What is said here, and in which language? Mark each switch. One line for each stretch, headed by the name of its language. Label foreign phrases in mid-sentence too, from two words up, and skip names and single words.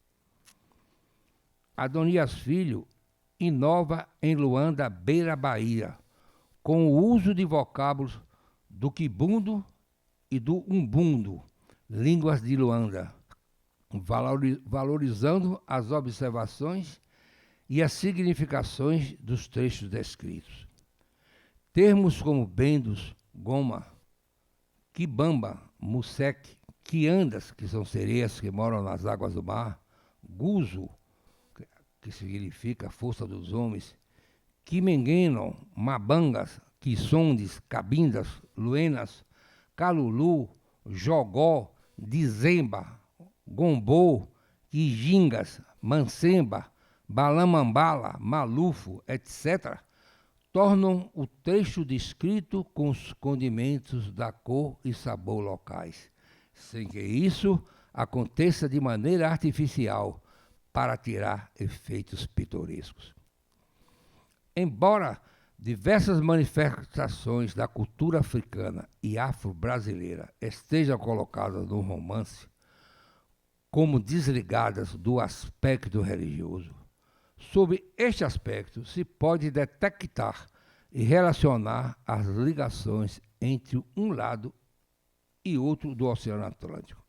Portuguese: Adonias Filho inova em Luanda, beira Bahia, com o uso de vocábulos do quibundo e do umbundo, línguas de Luanda, valorizando as observações e as significações dos trechos descritos. Termos como bendos, goma, quibamba, museque, quiandas, que são sereias que moram nas águas do mar, guzo, que significa força dos homens, quimengueno, mabangas, quissondes, cabindas, luenas, calulu, jogó, dizemba, gombô, quijingas, mancemba, balamambala, malufo, etc., tornam o trecho descrito com os condimentos da cor e sabor locais, sem que isso aconteça de maneira artificial para tirar efeitos pitorescos. Embora diversas manifestações da cultura africana e afro-brasileira estejam colocadas no romance como desligadas do aspecto religioso, sob este aspecto se pode detectar e relacionar as ligações entre um lado e outro do Oceano Atlântico.